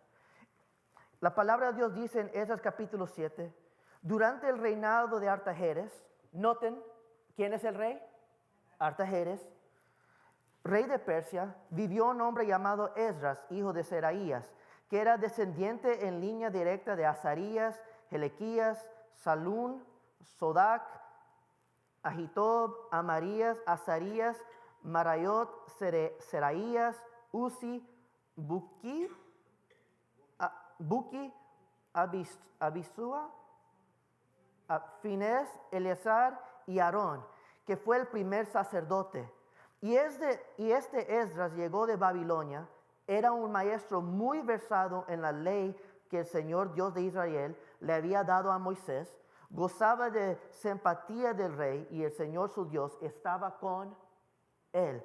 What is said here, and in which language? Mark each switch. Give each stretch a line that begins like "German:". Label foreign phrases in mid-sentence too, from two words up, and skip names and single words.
Spanish: La palabra de Dios dice en Esdras capítulo 7, durante el reinado de Artajerjes, noten, ¿quién es el rey? Artajerjes, rey de Persia, vivió un hombre llamado Esdras, hijo de Seraías, que era descendiente en línea directa de Azarías, Helequías, Salún, Sodac, Ahitob, Amarías, Azarías, Marayot, Seraías, Uzi, Buki, Abisúa, Finés, Eleazar y Aarón, que fue el primer sacerdote. Y este Esdras llegó de Babilonia, era un maestro muy versado en la ley que el Señor Dios de Israel le había dado a Moisés, gozaba de simpatía del rey y el Señor su Dios estaba con él.